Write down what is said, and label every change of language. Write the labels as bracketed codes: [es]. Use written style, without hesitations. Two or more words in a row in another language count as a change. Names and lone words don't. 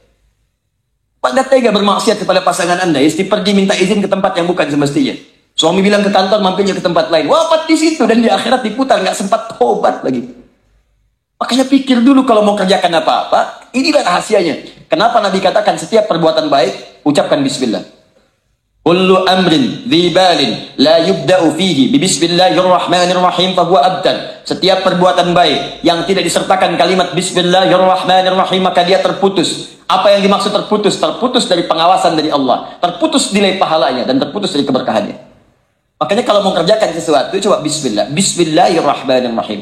[id] Anda tega bermaksiat kepada pasangan Anda. Istri pergi minta izin ke tempat yang bukan semestinya. Suami bilang ke kantor, mampirnya ke tempat lain. Wafat di situ dan di akhirat diputar. Nggak sempat tobat lagi. Makanya pikir dulu kalau mau kerjakan apa-apa. Inilah rahasianya. Kenapa Nabi katakan setiap perbuatan baik, ucapkan bismillah. [ar] كل أمر ذي بال لا يبدأ فيه بـ بسم الله الرحمن الرحيم فهو أبدًا. [id] Setiap perbuatan baik yang tidak disertakan kalimat bismillahirrahmanirrahim maka dia terputus. Apa yang dimaksud terputus? Terputus dari pengawasan dari Allah, terputus nilai pahalanya dan terputus dari keberkahannya. Makanya kalau mau kerjakan sesuatu coba bismillahirrahmanirrahim.